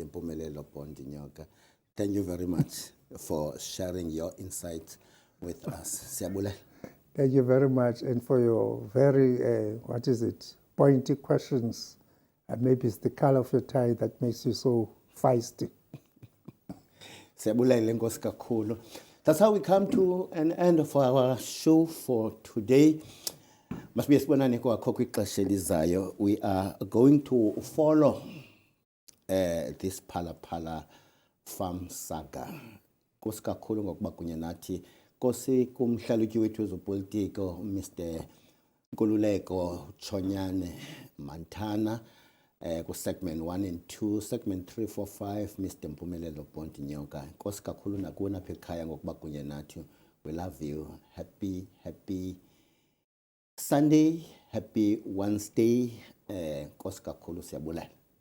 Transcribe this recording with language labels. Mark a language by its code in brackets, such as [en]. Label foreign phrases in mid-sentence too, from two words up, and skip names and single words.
[en] Mpumelelo Bondinyoka, thank you very much for sharing your insights with us. [xh] Siyabule. [en] Thank you very much, and for your very, pointy questions. And maybe it's the color of your tie that makes you so feisty. [xh] Siyabulela Nkosi kakhulu. [en] That's how we come to an end of our show for today. [xh] Masibuye sibonane kwakho kwixesha elizayo. [en] We are going to follow this Phala farm saga. [xh] Nkosi kakhulu ngokuba kunye nathi. Nkosi kumhlalutyi wethu wezopolitiko Mr. Nkululeko Chonyane Mantana. [en] Segment 1 and 2, segment 3, 4, 5, Mr. Mpumelelo Ponti Nyoka. [xh] Nkosi kakhulu nakuna apha ekhaya ngokuba kunye nathi. [en] We love you. Happy Sunday, happy Wednesday. [xh] Nkosi kakhulu siyabulela.